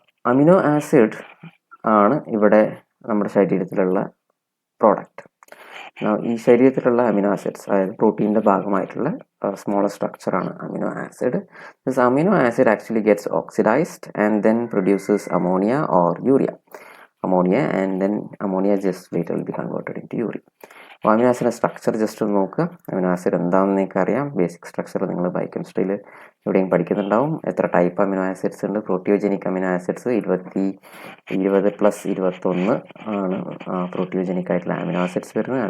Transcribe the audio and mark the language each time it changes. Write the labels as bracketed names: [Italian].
[Malayalam] Amino acid ആണ് ഇവിടെ നമ്മുടെ ശരീരത്തിലുള്ള പ്രോഡക്റ്റ്. ഈ ശരീരത്തിലുള്ള അമിനോ ആസിഡ്സ്, അതായത് പ്രോട്ടീൻ്റെ ഭാഗമായിട്ടുള്ള smaller സ്ട്രക്ചറാണ് amino acid. [English] This amino acid actually gets oxidised and then produces ammonia or urea. and then ammonia just later will be converted into urea. [Malayalam] അപ്പോൾ amino ആസിഡിൻ്റെ സ്ട്രക്ചർ ജസ്റ്റ് ഒന്ന് നോക്കുക. Amino acid എന്താണെന്ന് നിങ്ങൾക്ക് അറിയാം. Basic structure നിങ്ങൾ ബയോകെമിസ്ട്രിയിൽ എവിടെയും പഠിക്കുന്നുണ്ടാവും. എത്ര ടൈപ്പ് അമിനോ ആസിഡ്സ് ഉണ്ട്? പ്രോട്ടിയോജനിക് അമിനോ ആസിഡ്സ് 20+21 ആണ് പ്രോട്ടിയോജനിക് ആയിട്ടുള്ള അമിനോ ആസിഡ്സ് വരുന്നത്.